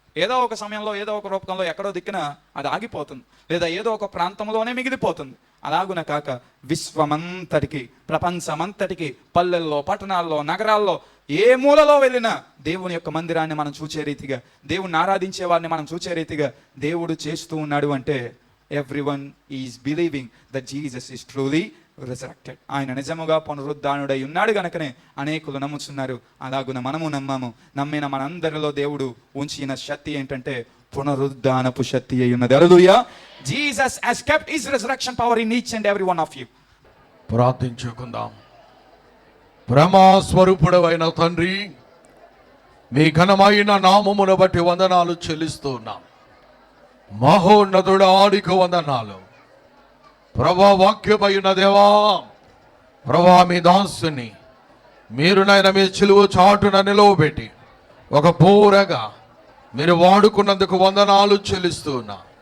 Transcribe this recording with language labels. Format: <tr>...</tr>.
<te>ఏదో ఒక సమయంలో ఏదో ఒక రూపంలో ఎక్కడో దిక్కున అది ఆగిపోతుంది, లేదా ఏదో ఒక ప్రాంతంలోనే మిగిలిపోతుంది. అలాగున కాక విశ్వమంతటికి, ప్రపంచమంతటికి, పల్లెల్లో, పట్టణాల్లో, నగరాల్లో, ఏ మూలలో వెళ్ళినా దేవుని యొక్క మందిరాన్ని మనం చూచే రీతిగా, దేవుని ఆరాధించే వారిని మనం చూచే రీతిగా దేవుడు చేస్తూ ఉన్నాడు అంటే</te> <en>everyone is believing that Jesus is truly resurrected.</en> <te>ఆయన నిజముగా పునరుద్ధానుడై ఉన్నాడు గనుకనే అనేకులు నమ్ముతున్నారు. అలాగున మనము నమ్మాము. నమ్మిన మనందరిలో దేవుడు ఉంచిన శక్తి ఏంటంటే పునరుద్ధానపు శక్తి అయి ఉన్నది. హల్లెలూయా.</te> <en>Jesus has kept his resurrection power in each and every one of you.</en> <te>ప్రార్థించుకుందాం. ప్రేమా స్వరూపుడవైన తండ్రి, మీ ఘనమైన నామమును బట్టి వందనాలు చెల్లిస్తూ ఉన్నాం. మహోన్నతుడానికి వందనాలు. ప్రభా, వాక్యమైన దేవా, ప్రభా, మీ దాసుని మీరునైనా మీ చిలువ చాటున నిలవబెట్టి ఒక పూరగా మీరు వాడుకున్నందుకు వందనాలు చెల్లిస్తూ ఉన్నా.</te>